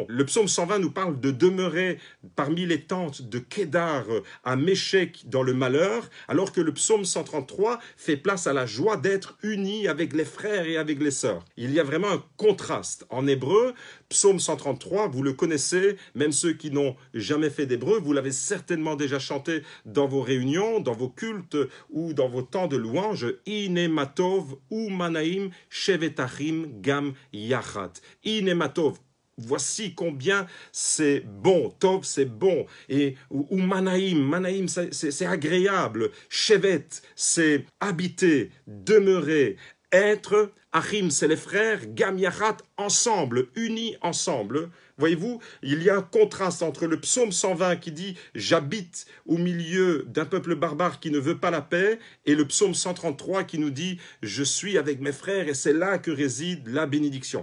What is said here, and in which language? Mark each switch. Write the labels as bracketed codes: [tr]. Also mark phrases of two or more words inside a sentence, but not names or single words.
[fr] Le psaume 120 nous parle de demeurer parmi les tentes de Kédar à Méchec dans le malheur, alors que le psaume 133 fait place à la joie d'être unis avec les frères et avec les sœurs. Il y a vraiment un contraste. En hébreu, psaume 133, vous le connaissez, même ceux qui n'ont jamais fait d'hébreu, vous l'avez certainement déjà chanté dans vos réunions, dans vos cultes ou dans vos temps de louange. [he] הנה מה טוב ומה נעים שבת אחים גם יחד. הנה מה טוב. [fr] Voici combien c'est bon. Tov, c'est bon. Et [he] ומה נעים, נעים, [fr] c'est agréable. Shevet, c'est habiter, demeurer, être. Achim, c'est les frères. [he] גם יחד, [fr] ensemble, unis ensemble. Voyez-vous, il y a un contraste entre le psaume 120 qui dit « J'habite au milieu d'un peuple barbare qui ne veut pas la paix » et le psaume 133 qui nous dit « Je suis avec mes frères et c'est là que réside la bénédiction ».